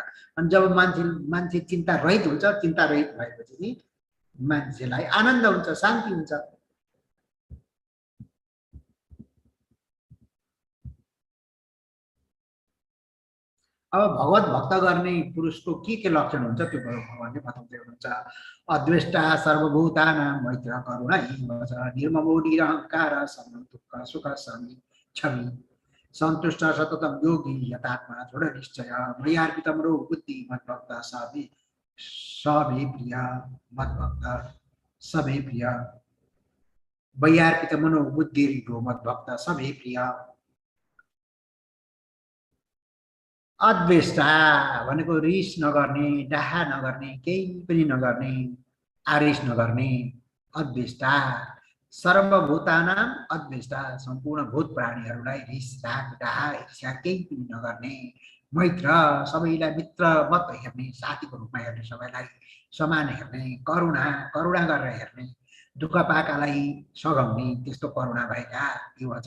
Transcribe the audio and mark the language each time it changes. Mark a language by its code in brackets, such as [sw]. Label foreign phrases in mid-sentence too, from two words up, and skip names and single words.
[ne] अनि जब मान्छे चिन्ता रहित हुन्छ, चिन्ता रहित भएपछि मान्छेलाई आनन्द हुन्छ, शान्ति हुन्छ। अब भगवत भक्त गर्ने पुरुषको के लक्षण हुन्छ त्यो भगवानले बताउँदै हुनुहुन्छ। [sa] अद्वेष्टा सर्वभूतानां मैत्र करुणा हिंस निर्ममो निरहंकार समं दुःख सुख समी क्षमी सन्तुष्ट सततम योगी यतात्मा दृढ निश्चय मय्यार्पितमनो बुद्धि मद्भक्त समे प्रिय मद्भक्त समे प्रिय मय्यार्पितमनो बुद्धि मद्भक्त समे प्रिय। [ne] अद्वेष्टा भनेको रिस नगर्ने, डाहा नगर्ने, केही पनि नगर्ने, आरिस नगर्ने, अद्वेष्टा। [sa] सर्वभूतानां अद्वेष्टा [ne] सम्पूर्ण भूत प्राणीहरूलाई रिस राग डाहा ईर्ष्या केही पनि नगर्ने। मैत्र सबैलाई मित्र मत हेर्ने, साथीको रूपमा हेर्ने, सबैलाई समान हेर्ने, करुणा गरेर हेर्ने, दुःख पाएकालाई सघाउने त्यस्तो करुणा भएका यो छ।